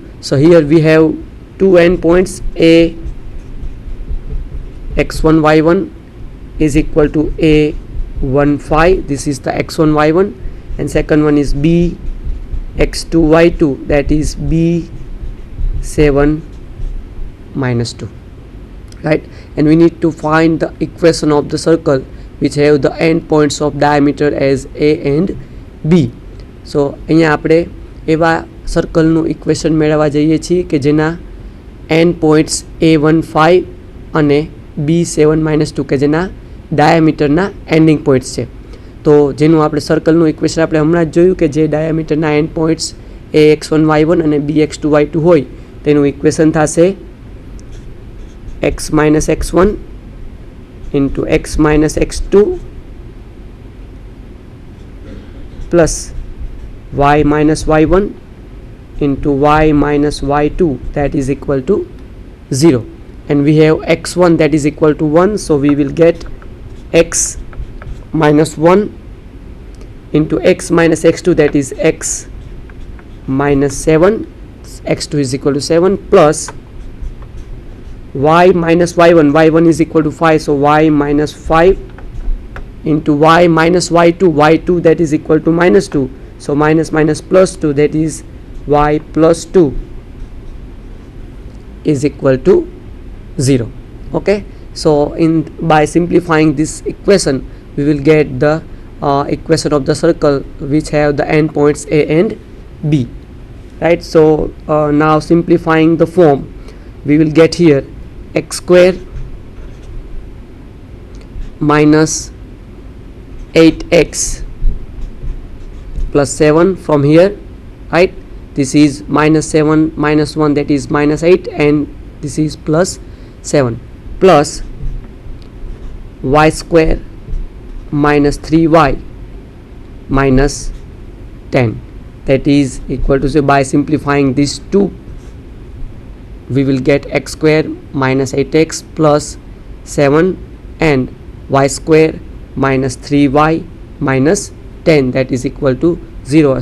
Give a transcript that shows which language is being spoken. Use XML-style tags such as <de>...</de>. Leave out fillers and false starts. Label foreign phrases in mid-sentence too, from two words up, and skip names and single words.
<en>So here we have two end points, a x1 y1 is equal to a15, this is the x1 y1, and second one is b x2 y2, that is b7 minus 2, right? And we need to find the equation of the circle which have the end points of diameter as a and b.</en> <gu>So અહીંયા આપણે એવા સર્કલનું ઇક્વેશન મેળવવા જઈએ છીએ કે જેના</gu> <en>end points</en> <gu>a15 અને b7 minus 2 કે જેના ડાયામીટરના</gu> <en>ending points</en> <gu>છે. તો જેનું આપણે સર્કલનું ઇક્વેશન આપણે હમણાં જ જોયું કે જે ડાયામીટરના</gu> <en>end points</en> <gu>ax1 y1 અને bx2 y2 હોય તેનું ઇક્વેશન થશે</gu> <en>x minus x1 into x minus x2 plus y minus y1 into y minus y2, that is equal to 0. And we have x1 that is equal to 1, so we will get x minus 1 into x minus x2, that is x minus 7, x2 is equal to 7, plus y minus y1, y1 is equal to 5, so y minus 5 into y minus y2, y2 that is equal to minus 2, so minus minus plus 2, that is y plus 2 is equal to 0. Okay, so by simplifying this equation we will get the equation of the circle which have the endpoints a and b, right? So now simplifying the form, we will get here x square minus 8x plus 7 from here, right? This is minus 7 minus 1, that is minus 8, and this is plus 7, plus y square minus 3y minus 10, that is equal to, so by simplifying these two we will get x square minus 8x plus 7 and y square minus 3y minus 10, that is equal to 0.</en>